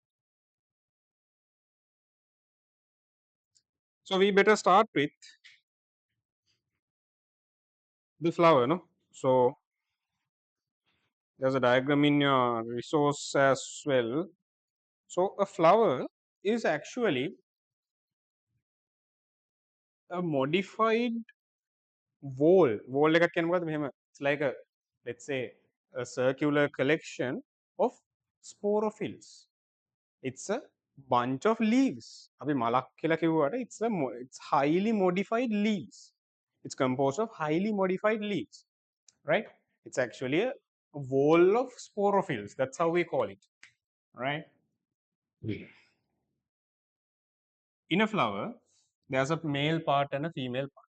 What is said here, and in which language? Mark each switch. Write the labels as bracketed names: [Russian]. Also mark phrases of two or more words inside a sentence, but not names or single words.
[English] So we better start with the flower, no? So there's a diagram in your resource as well. So a flower is actually a modified wall. [Sinhala] Wall එකක් කියන්නේ මොකද්ද මෙහෙම? [English] It's like a, let's say, a circular collection of sporophylls. It's a bunch of leaves. [Sinhala] අපි මලක් කියලා කිව්වට [English] it's highly modified leaves. It's composed of highly modified leaves, right? It's actually a wall of sporophylls. That's how we call it, right? In a flower, there's a male part and a female part.